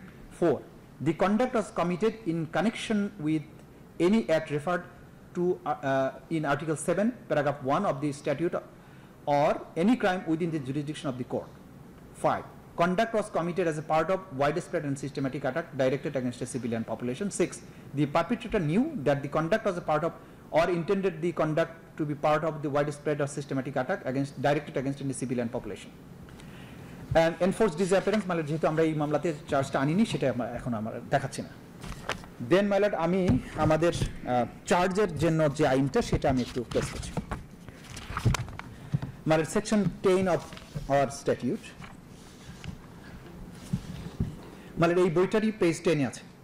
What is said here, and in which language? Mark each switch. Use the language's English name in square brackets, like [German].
[English] 4, the conduct was committed in connection with any act referred to in Article 7, paragraph 1 of the statute, or any crime within the jurisdiction of the court. 5, conduct was committed as a part of widespread and systematic attack directed against a civilian population. 6, the perpetrator knew that the conduct was a part of or intended the conduct to be part of the widespread or systematic attack directed against any civilian population. And enforced disappearance, my lord, [Bangla] যেহেতু আমরা এই মামলাতে চার্জটা আনিনি সেটা এখন আমরা দেখাচ্ছি না। দেন my lord, আমি আমাদের চার্জের জন্য যে আইনটা সেটা আমি একটু প্লেস করছি। [English] my lord, section 10 of our statute, my lord, [Bangla] এই বইটারই পেজ 10 এ আছে।